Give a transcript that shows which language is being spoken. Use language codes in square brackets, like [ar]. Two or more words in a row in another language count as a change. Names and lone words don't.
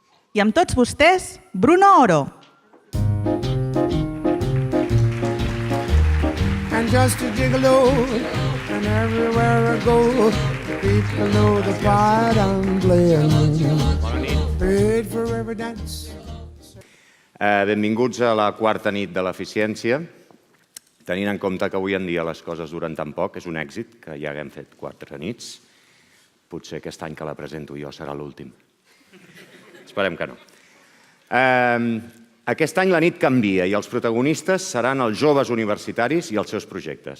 [ca] I amb tots vostès, Bruno Oro. [en] And just a gigolo, and everywhere I go, people know the part I'm playing. Paid for every dance. [ca] Benvinguts a la quarta nit de l'eficiència. Tenint en compte que avui en dia les coses duren tan poc, és un èxit que ja haguem fet 4 nits. Potser aquest any que la presento jo serà l'últim. Esperem que no. Aquest any la nit canvia i els protagonistes seran els joves universitaris i els seus projectes.